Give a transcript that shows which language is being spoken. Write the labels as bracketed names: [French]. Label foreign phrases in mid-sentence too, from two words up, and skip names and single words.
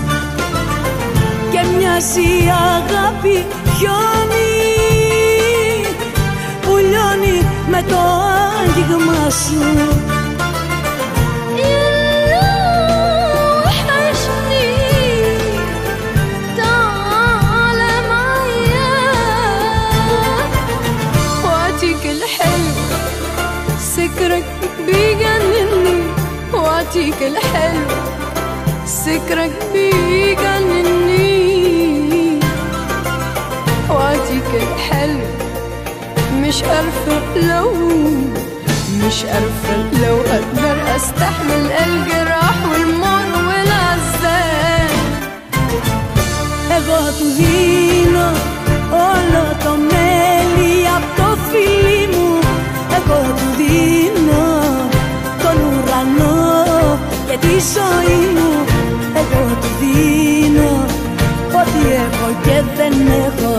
[Greek] και μοιάζει η αγάπη χιόνι που λιώνει με το άγγιγμα σου. [Arabic] سكرك بيجنني وعطيك الحلو، سكرك بيجنني وعطيك الحلو. مش عارفة لو أقدر أستحمل الجراح والمر والعذاب. [Greek] Εγώ του δίνω όλο το μέλι απ' το φιλί μου. Εγώ του δίνω τον ουρανό και τη ζωή μου. Εγώ του δίνω ό,τι έχω και δεν έχω.